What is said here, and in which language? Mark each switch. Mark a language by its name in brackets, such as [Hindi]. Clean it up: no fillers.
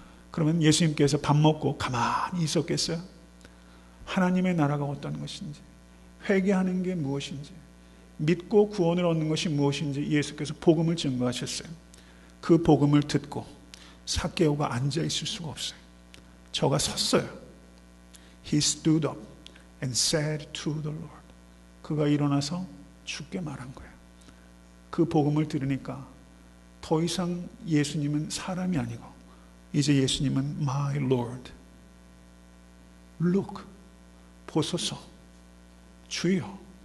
[Korean] 그러면 예수님께서 밥 먹고 가만히 있었겠어요? 하나님의 나라가 어떤 것인지, 회개하는 게 무엇인지, 믿고 구원을 얻는 것이 무엇인지 예수께서 복음을 증거하셨어요. 그 복음을 듣고 삭개오가 앉아 있을 수가 없어요. 저가 섰어요. [English] He stood up and said to the Lord. [Korean] 그가 일어나서 주께 말한 거예요. 그 복음을 들으니까 더 이상 예수님은 사람이 아니고 이제 예수님은 [English] My Lord. Look, [Korean] 보소서, 주여.